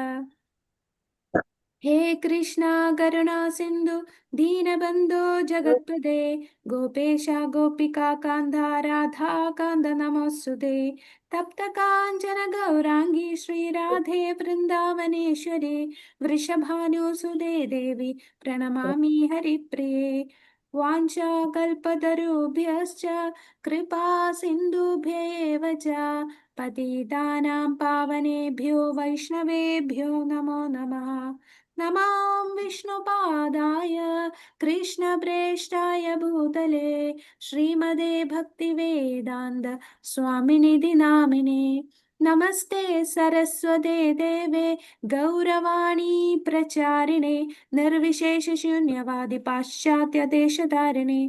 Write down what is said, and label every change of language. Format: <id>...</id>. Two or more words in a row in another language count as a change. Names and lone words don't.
<sa>ഹേ കൃഷ്ണ കരുണാ സിന്ധു ദീനബന്ധോ ജഗത്പദേ ഗോപേശ ഗോപികാ കാന്ത രാധാകാന്ത നമോസ്തുതേ. തപ്ത കാഞ്ചന ഗൗരാംഗി ശ്രീരാധേ വൃന്ദാവനേശ്വരി വൃഷഭാനുസുതേ ദേവി പ്രണമാമി ഹരിപ്രിയേ. വാഞ്ചാകൽപതരുഭ്യശ്ച കൃപാ സിന്ധുഭ്യൈവ ച പതിതാനാം പാവനേഭ്യോ വൈഷ്ണവേഭ്യോ നമോ നമഃ. നമോ വിഷ്ണുപാദായ കൃഷ്ണപ്രേഷ്ഠായ ഭൂതലേ ശ്രീമതേ ഭക്തിവേദാന്ത സ്വാമിനിധി നാമിനേ. നമസ്തേ സരസ്വതേ ദേവേ ഗൗരവാണീ പ്രചാരിണേ നിർവിശേഷ ശൂന്യവാദി പാശ്ചാത്യ ദേശധാരിണേ.</sa>